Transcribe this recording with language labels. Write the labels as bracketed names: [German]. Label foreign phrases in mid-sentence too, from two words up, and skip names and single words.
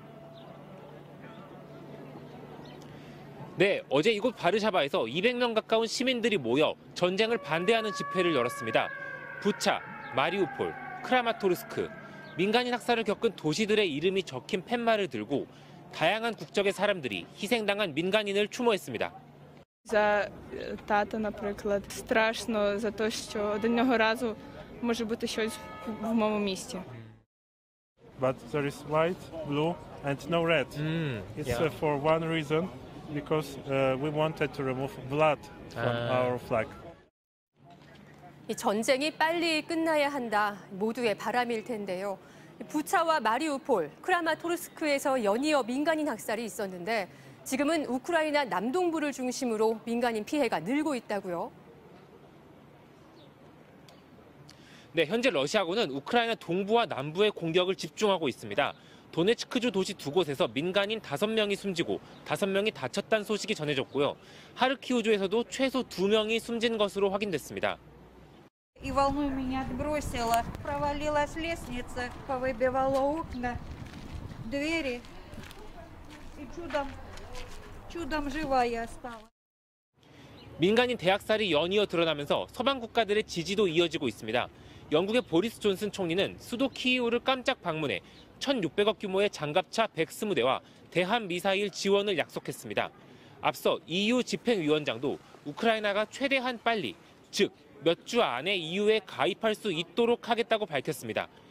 [Korean] 네, 어제 이곳 바르샤바에서 200명 가까운 시민들이 모여 전쟁을 반대하는 집회를 열었습니다. 부차, 마리우폴, 크라마토르스크, 민간인 학살을 겪은 도시들의 이름이 적힌 팻말을 들고 다양한 국적의 사람들이 희생당한 민간인을 추모했습니다. [Ukrainian] За тата, наприклад, страшно за те, що одного разу може бути щось в моєму місті. [English] But there is white, blue and no red. It's for one reason, because we wanted to remove blood from our flag. [Korean] 이 전쟁이 빨리 끝나야 한다, 모두의 바람일 텐데요. 부차와 마리우폴, 크라마토르스크에서 연이어 민간인 학살이 있었는데 지금은 우크라이나 남동부를 중심으로 민간인 피해가 늘고 있다고요. 네, 현재 러시아군은 우크라이나 동부와 남부에 공격을 집중하고 있습니다. 도네츠크주 도시 두 곳에서 민간인 5명이 숨지고 5명이 다쳤다는 소식이 전해졌고요. 하르키우주에서도 최소 2명이 숨진 것으로 확인됐습니다. [Russian] И волной меня отбросило. Провалилась лестница, повыбивала окна, двери. И чудом живая осталась. [Korean] 민간인 대학살이 연이어 드러나면서 서방 국가들의 지지도 이어지고 있습니다. 영국의 보리스 존슨 총리는 수도 키이우를 깜짝 방문해 1,600억 규모의 장갑차 120대와 대한 미사일 지원을 약속했습니다. 앞서 EU 집행위원장도 우크라이나가 최대한 빨리, 즉 몇 주 안에 EU에 가입할 수 있도록 하겠다고 밝혔습니다.